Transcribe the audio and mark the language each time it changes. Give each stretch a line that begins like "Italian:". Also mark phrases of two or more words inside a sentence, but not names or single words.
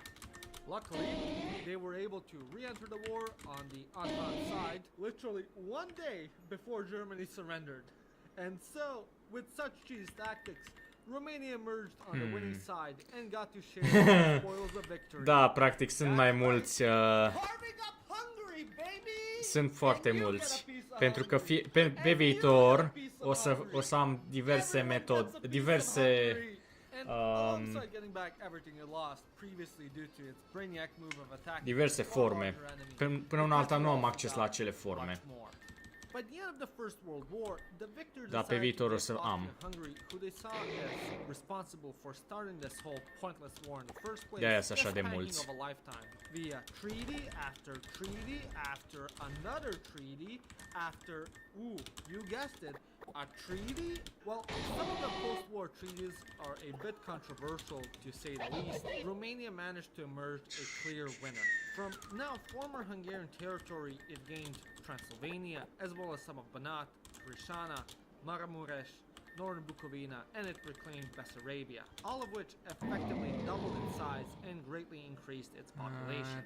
English: Luckily, they were able to re-enter the war on the Entente side literally one day before Germany surrendered. And so, with such cheese tactics, Romania emerged on the winning side and got to share the spoils of victory.
Romanian: Da, practic sunt mai mulți,
English: Carving up Hungary, baby!
Romanian: sunt foarte
English: And you
Romanian: mulți.
English: get a piece of
Romanian: Pentru că
English: Hungary.
Romanian: pe
English: And
Romanian: viitor
English: you get a piece of
Romanian: o să am diverse
English: Everyone gets a
Romanian: metode,
English: piece of
Romanian: diverse
English: Hungary. And alongside getting back everything it lost previously due to its brainiac move of attacking
Romanian: diverse
English: far
Romanian: forme.
English: larger enemy,
Romanian: Până una alta nu am
English: the
Romanian: acces la acele forme.
English: much more. By the end of the First World War, the victors
Romanian: Da, pe
English: decided
Romanian: viitor
English: to
Romanian: o să
English: get
Romanian: am.
English: Hungary, who they saw as responsible for starting this whole pointless war in the first place,
Romanian: De-aia sunt așa
English: the
Romanian: de
English: spanking
Romanian: mulți.
English: of a lifetime, via treaty after treaty after another treaty after, you guessed it, a treaty? Well, some of the post-war treaties are a bit controversial to say the least. Romania managed to emerge a clear winner. From now former Hungarian territory, it gained Transylvania, as well as some of Banat, Crișana, Maramuresh, northern Bukovina, and it reclaimed Bessarabia, all of which effectively doubled in size and greatly increased its population.